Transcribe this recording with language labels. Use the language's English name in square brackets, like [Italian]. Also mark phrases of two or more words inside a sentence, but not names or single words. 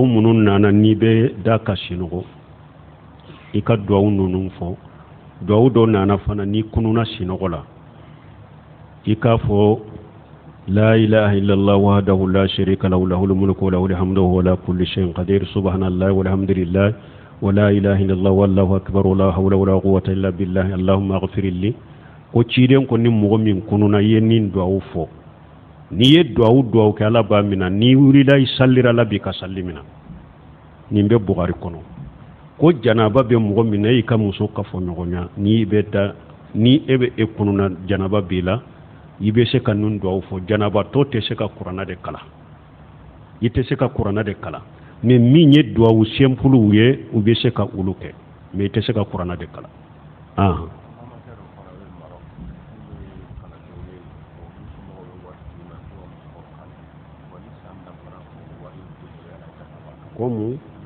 [Bambara] minnu nana n'i bɛ da ka sinɔgɔ i ka duwawu ninnu fɔ duwawu dɔ nana fana n'i kununa sinɔgɔ la i k'a fɔ [Arabic] لا إله إلا الله وحده لا شريك له له الملك وله الحمد وهو على كل شيء قدير سبحان الله والحمد لله ولا إله إلا الله والله أكبر ولا حول ولا قوة إلا بالله اللهم اغفر لي [Bambara] ko ciden ko ni mɔgɔ min kununa ye nin duwawu fɔ ni ye duwawu kɛ Ala b'a minɛ ni wulila i sallira la bi ka salli minɛ nin bɛ Bukari kɔnɔ ko janaba bɛ mɔgɔ min na i ka muso ka fɔ ɲɔgɔnya ni e bɛ e kununa janaba b'i la i bɛ se ka nin duwawu fɔ janaba tɔ tɛ se ka kuranna de kala i tɛ se ka kuranna de kala mais min ye duwawu simple ye u bɛ se ka olu kɛ mais i tɛ se ka kuranna de kala Como?